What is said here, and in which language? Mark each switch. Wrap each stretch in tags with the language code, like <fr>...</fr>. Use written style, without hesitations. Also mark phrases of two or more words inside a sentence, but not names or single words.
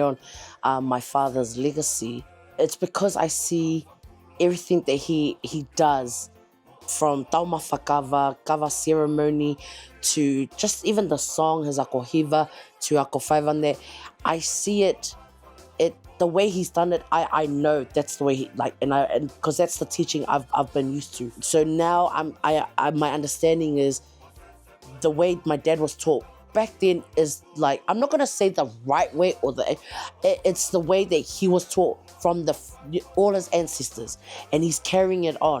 <en>on my father's legacy, it's because I see everything that he does, from</en> <mi>tauma whakawa,</mi> <en>kawa ceremony, to just even the song, his akohiva, to</en> <mi>ako whaiwane.</mi> <en>I see it, the way he's done it, I know that's the way he, like, and because that's the teaching I've been used to. So now my understanding is the way my dad was taught back then is like, I'm not gonna say the right way or it's the way that he was taught from all his ancestors, and he's carrying it on.</en>